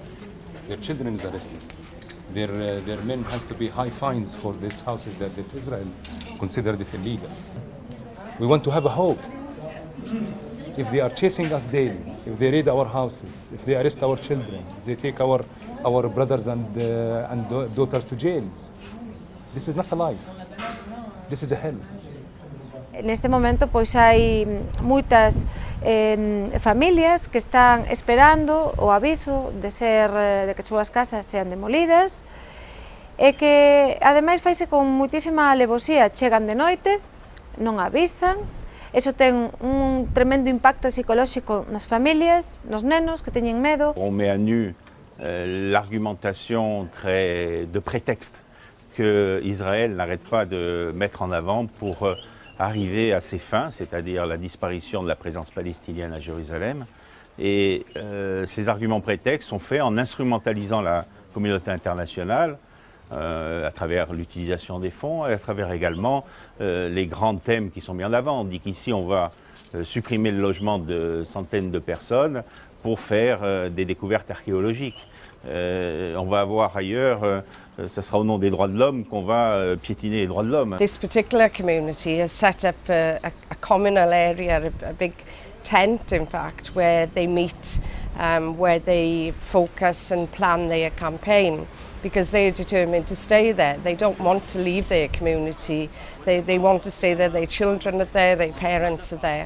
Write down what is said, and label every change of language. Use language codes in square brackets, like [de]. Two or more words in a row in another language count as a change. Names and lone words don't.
[en] Their children is arrested. Their men has to pay high fines for these houses that Israel considered it illegal. We want to have a hope. If they are chasing us daily, if they raid our houses, if they arrest our children, if they take our brothers and daughters to jails, this is not a life. This is a hell. [gl] Neste momento pois hai moitas familias que están esperando o aviso de que súas casas sean demolidas e que ademais faise con moitísima alevosía, chegan de noite, non avisan, eso ten un tremendo impacto psicolóxico nas familias, nos nenos que teñen medo. [fr] On met à nu l'argumentation de prétexte que Israël n'arrête pas de mettre en avant pour arriver à ses fins, c'est-à-dire la disparition de la présence palestinienne à Jérusalem. Et ces arguments prétextes sont faits en instrumentalisant la communauté internationale à travers l'utilisation des fonds et à travers également les grands thèmes qui sont mis en avant. On dit qu'ici on va supprimer le logement de centaines de personnes pour faire des découvertes archéologiques. On va avoir ailleurs, ce sera au nom des droits de l'homme qu'on va piétiner les droits de l'homme. [en] This particular community has set up a communal area, a big tent in fact, where they meet, where they focus and plan their campaign, because they're determined to stay there. They don't want to leave their community, they want to stay there, their children are there, their parents are there.